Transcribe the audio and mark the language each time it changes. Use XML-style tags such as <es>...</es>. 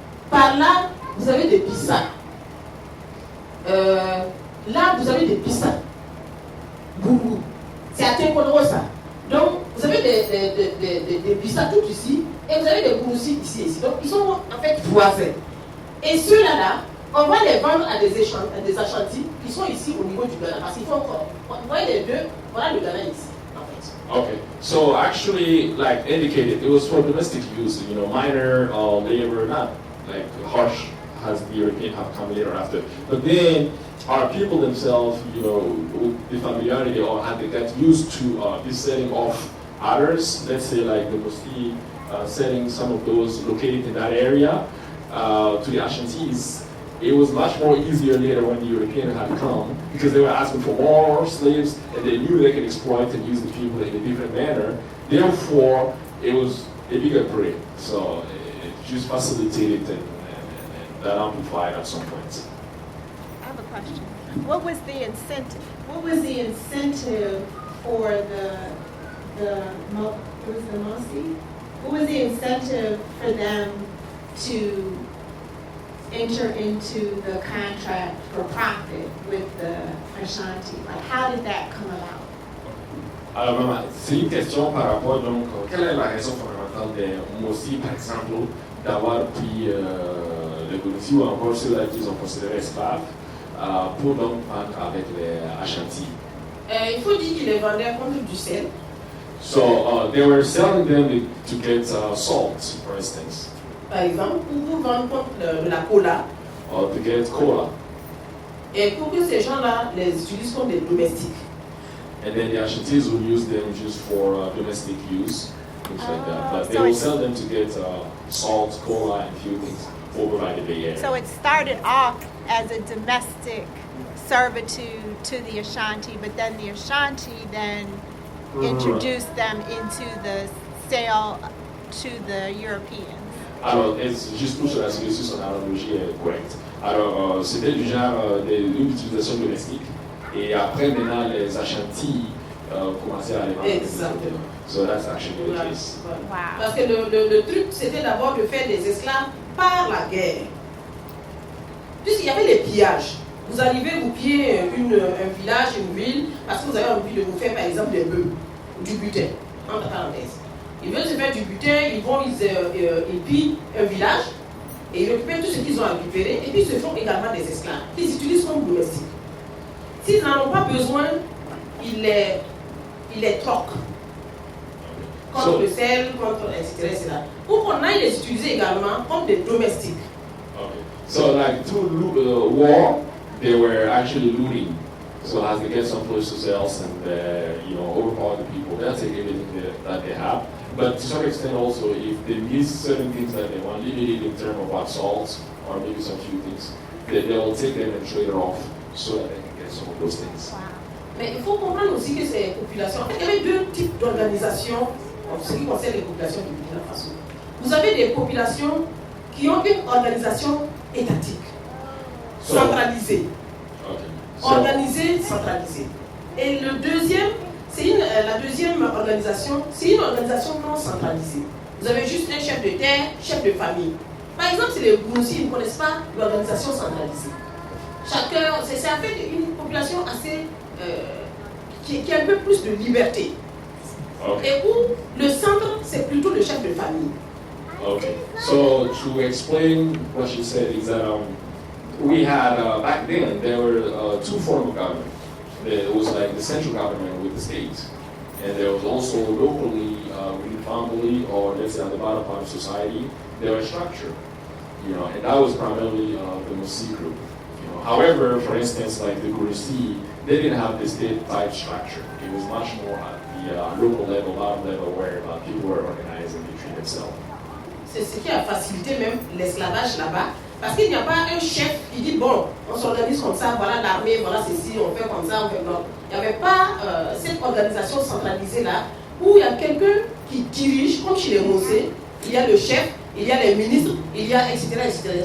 <fr>Par là, vous avez des Bissa. Là, vous avez des Bissa. Bougou. C'est à Tekodro, ça. Donc, vous avez des Bissa tout ici, et vous avez des Gouroussi ici. Donc, ils sont en fait voisins. Et ceux-là, on va les vendre à des Ashantis qui sont ici au niveau du Ghana. Parce qu'il faut encore. Vous voyez les deux, voilà le Ghana ici.</fr> <en>Okay, so actually, like indicated, it was for domestic use, minor labor, not like harsh as the European have come later after. But then our people themselves, with the familiarity or how they got used to this setting of others, let's say like the Musti setting some of those located in that area, to the Ashantis, it was much more easier later when the Europeans had come because they were asking for more slaves and they knew they could exploit and use the people in a different manner. Therefore, it was a bigger prey. So it just facilitated and that amplified at some point. I have a question. What was the incentive? What was the incentive for the Mosi? What was the incentive for them to enter into the contract for profit with the Ashanti? Like, how did that come about?</en> <fr>Alors, maman, c'est une question par rapport, donc, quelle est la raison fondamentale des Mosi, par exemple, d'avoir pris les Gouroussi ou encore ceux-là qu'ils ont considérés esclaves pour donc vendre avec les Ashanti? Il faut dire qu'ils les vendaient contre du sel.</fr> <en>So, they were selling them to get salt, for instance.</en> <fr>Par exemple, pour vendre contre de la cola.</fr> <en>Or to get cola.</en> <fr>Et pour que ces gens-là les utilisent comme des domestiques.</fr> <en>And then the Ashantis would use them just for domestic use, things like that. But they will sell them to get salt, cola, and a few things over by the Bay Area. So it started off as a domestic servitude to the Ashanti, but then the Ashanti then introduced them into the sale to the Europeans.</en> <fr>Alors, juste pour se rassurer si son analogie est correcte. Alors, c'était du genre d'une utilisation domestique. Et après, maintenant, les Ashanti commençaient à les vendre. Exactement.</fr> <en>So that's actually the case. Wow.</en> <fr>Parce que le truc, c'était d'abord de faire des esclaves par la guerre. Puisqu'il y avait les pillages. Vous arrivez, vous pillez un village, une ville, parce que vous avez envie de vous faire, par exemple, des bœufs, du butin, entre parenthèses. Ils veulent se faire du butin, ils pillent un village, et ils récupèrent tout ce qu'ils ont récupéré, et puis ils se font également des esclaves. Ils utilisent comme domestiques. S'ils n'en ont pas besoin, ils les troquent. Contre le sel, contre etc. Pour qu'on aille les utiliser également comme des domestiques.</fr> <en>Okay. So like through war, they were actually looting So as they get someplace to sell and overpower the people, they'll take everything that they have. But to some extent also, if they miss certain things that they want, limited in terms of what salts or maybe some few things, they'll take them and trade it off so that they can get some of those things.</en> <fr>Mais il faut comprendre aussi que ces populations, en fait, il y avait deux types d'organisations en ce qui concerne les populations du Burkina Faso. Vous avez des populations qui ont une organisation étatique, centralisée. Organisée, centralisée. Et le deuxième, la deuxième organisation, c'est une organisation non centralisée. Vous avez juste un chef de terre, chef de famille. Par exemple, si les Gounsi ne connaissent pas l'organisation centralisée. Chacun, c'est en fait une population assez qui a un peu plus de liberté.</fr> <en>Okay.</en> <fr>Et où le centre, c'est plutôt le chef de famille.</fr> <en>Okay, so to explain what she said is that we had, back then, there were two forms of government. There was like the central government with the state, and there was also locally, with the family, or let's say at the bottom part of society, there was structure, and that was primarily the Musi group. However, for instance, like the Gurisi, they didn't have the state-type structure. It was much more at the local level, bottom level, where people were organizing between themselves.</en> <fr>C'est ce qui a facilité même l'esclavage là-bas, parce qu'il n'y a pas un chef qui dit bon, on s'organise comme ça, voilà l'armée, voilà ceci, on fait comme ça, on fait non. Il n'y avait pas cette organisation centralisée là, où il y a quelqu'un qui dirige, comme chez les Mosé, il y a le chef, il y a les ministres, il y a etc. etc.</fr>